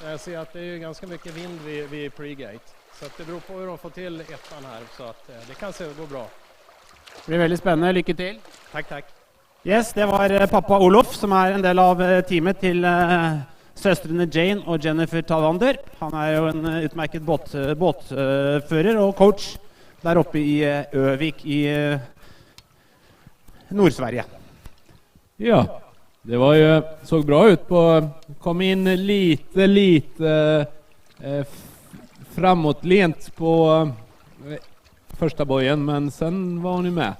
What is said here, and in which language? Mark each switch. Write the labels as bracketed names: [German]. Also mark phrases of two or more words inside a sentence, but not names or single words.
[Norwegian] Jeg ser at det ganske mye vind vid pre-gate. Så det [Swedish] beror på [Norwegian] hvordan hun får til ettan her, så at det kan se gå bra. Det blir veldig spennende. Lykke til. Takk, takk. Yes, det var pappa Olof, som en del av teamet til søstrene Jane og Jennifer Tavander. Han jo en utmerket båtfører og coach der oppe I Øvik I Nord-Sverige. [Swedish] Ja, det var ju, såg bra ut kom in lite framåtlent på första bojen, men sen var hon ju med.